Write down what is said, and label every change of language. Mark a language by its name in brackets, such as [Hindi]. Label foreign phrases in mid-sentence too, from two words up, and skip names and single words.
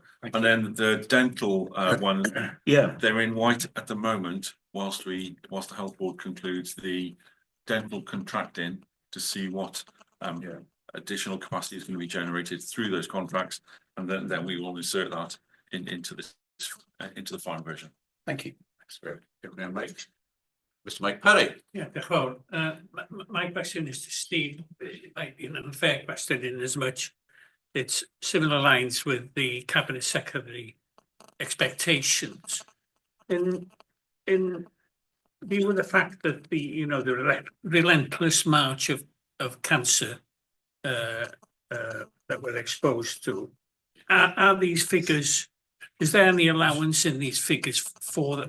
[English] And then the dental one, they're in white at the moment, whilst the health board concludes the dental contracting to see what additional capacity is going to be generated through those contracts, and then we will insert that into the final version. Thank you. Thanks very much, Mike. Mr. Mike Perry. Yeah, [Welsh] diolch yn fawr. [English] My question is to Steve. It might be an unfair question in as much it's similar lines with the Cabinet Secretary expectations. In view of the fact that the relentless march of cancer that we're exposed to, are these figures, is there any allowance in these figures for that?